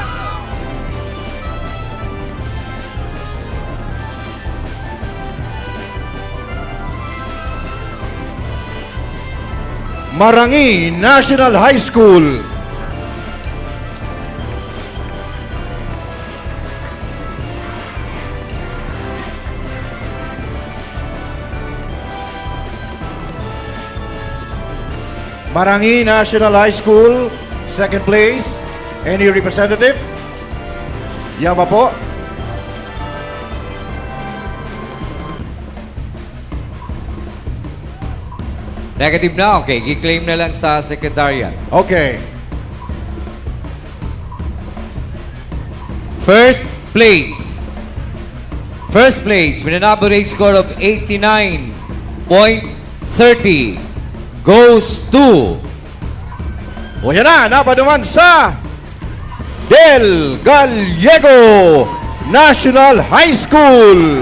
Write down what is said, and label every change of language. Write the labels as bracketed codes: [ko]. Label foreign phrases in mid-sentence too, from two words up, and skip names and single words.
[en] Marangi National High School. Marangi National High School, second place. Any representative? [tl] Yama po. [en] Negative na, okay. [tl] I-claim na lang sa Secretariat. [en] Okay. First place. First place with an average score of 89.30 goes to... [tl] O yan na, napanuman sa Del Gallego National High School.